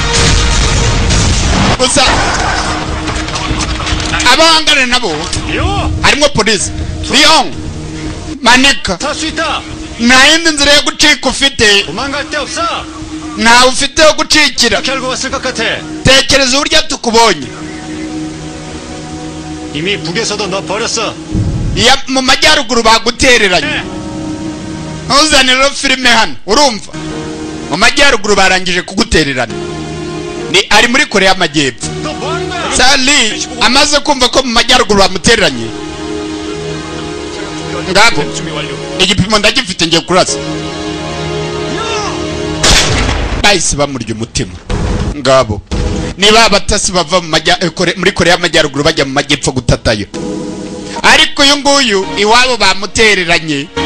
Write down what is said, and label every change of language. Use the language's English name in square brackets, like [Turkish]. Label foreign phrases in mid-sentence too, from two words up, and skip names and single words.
[Kinyarwanda] gusa abahangane nabo harimo polisi Leon manika nta yindi nzira yo gucika ufite ntawe ufite yo gucikira tekereza uburyo tukubonye [Korean] 이미 북에서도 너 버렸어. [Kinyarwanda] mu majyaruguru bagutereranye ntuzanire filime hano urumva mu majyaruguru barangije kugutererana ni ari muri Korea y'Amajyepfo Sali amaze kumva ko mu majyaruguru bamutereranye ngabo igipimo ndagifite ngiye kurasa bahise bamurya umutima ngabo niba abatasi bava muri Korea y'Amajyaruguru bajya mu majyepfo gutatayo ariko uyu nguyu iwabo bamutereranye